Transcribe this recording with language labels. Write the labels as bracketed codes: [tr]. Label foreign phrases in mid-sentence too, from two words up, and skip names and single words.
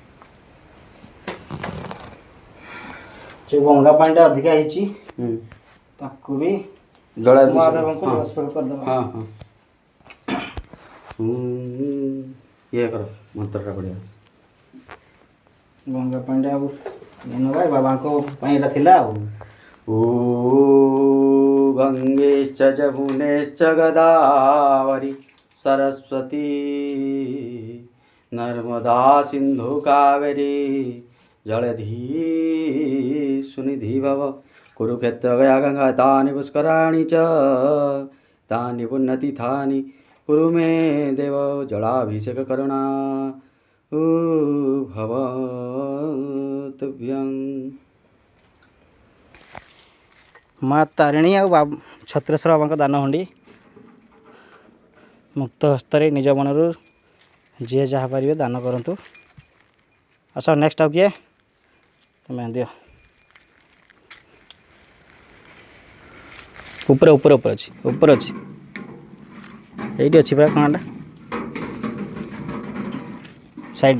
[hi] जो गंगा पानी अधिका है [or] ତାକୁ ବି ଜଳାଭିଷେକ ମହାଦେବଙ୍କୁ ହଁ ଜଳାସ୍ପର୍ଶ କରିଦେବା। ହଁ ହଁ ଇଏ କର ମନ୍ତ୍ରଟା ପଢ଼ିବା। ଗଙ୍ଗା ପାଣିଟା ଆଉ ନେନ ଭାଇ ବାବାଙ୍କ ପାଇଁ ଏଇଟା ଥିଲା ଆଉ। [sa] ଓ ଗଙ୍ଗେଶ୍ଚ ଯମୁନେଶ୍ଚ ଗଦାବରି ସରସ୍ୱତୀ नर्मदा सिंधु कावेरी जलधि सुनिधि भव कुरुक्षेत्र गया गंगा तानि पुष्कराणि च तानि पुण्यतीर्थानि कुरु मे देव जलाभिषेक करुणा भवतुभ्यं। [or] माँ तारिणी ଆଉ ଛତ୍ରେଶ୍ୱର ବାବାଙ୍କ ଦାନ ହଣ୍ଡି ମୁକ୍ତ ହସ୍ତରେ ନିଜ ମନରୁ ଯିଏ ଯାହା ପାରିବେ ଦାନ କରନ୍ତୁ। ଆସ ନେକ୍ସଟ ଆଉ କିଏ ତମେ ଦିଅ। ଉପରେ ଉପରେ ଉପରେ ଅଛି ଉପରେ ଅଛି ଏଇଠି ଅଛି ପୁରା କ'ଣଟା ସାଇଡ଼ରେ।